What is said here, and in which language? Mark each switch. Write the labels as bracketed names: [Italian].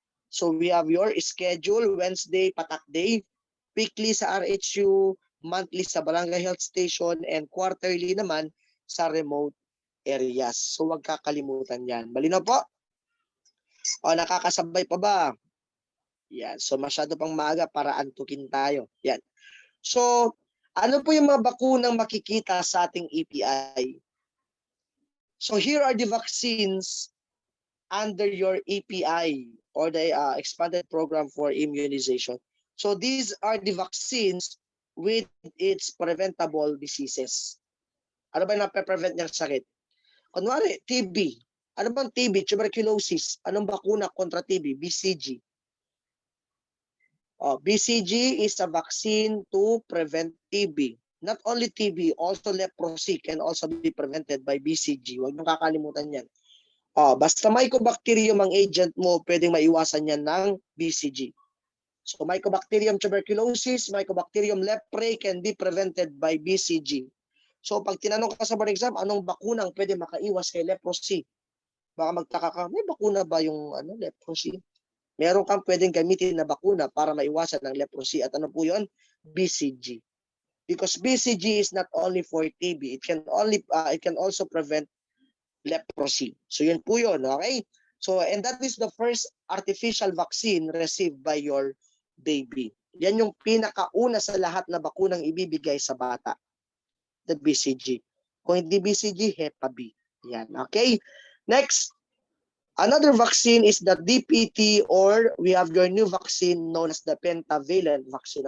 [English] So we have your schedule, Wednesday, Patak Day, weekly sa RHU, monthly sa Barangay Health Station, and quarterly naman sa remote areas. [Filipino] So huwag kakalimutan yan. Malinaw po? O nakakasabay pa ba? Yan. So masyado pang maaga para antukin tayo. Yan. So ano po yung mga bakunang makikita sa ating EPI? [English] So here are the vaccines under your EPI or the expanded program for immunization. So these are the vaccines with its preventable diseases. [Filipino] Ano ba yung nape-prevent niyang sakit? Kunwari, TB. Ano bang TB? Tuberculosis. Anong bakuna kontra TB? BCG. [English] BCG is a vaccine to prevent TB. Not only TB, also leprosy can also be prevented by BCG. [Filipino] Huwag niyong kakalimutan yan. Basta Mycobacterium ang agent mo, pwedeng maiwasan yan ng BCG. [English] So Mycobacterium tuberculosis, Mycobacterium leprae can be prevented by BCG. [Filipino] So pag tinanong ka sa board exam, anong bakunang pwede makaiwas kay leprosy? Baka magtaka ka, may bakuna ba yung leprosy? Meron kang pwedeng gamitin na bakuna para maiwasan ng leprosy. At ano po yun? BCG. [English] Because BCG is not only for TB, it can also prevent leprosy. [Filipino] So yun po yun, [English] okay? So, and that is the first artificial vaccine received by your baby. [Filipino] Yan yung pinakauna sa lahat na bakunang ibibigay sa bata. The BCG. Kung hindi BCG, Hepa B. Yan, okay? [English] Next, another vaccine is the DPT, or we have your new vaccine known as the pentavalent vaccine.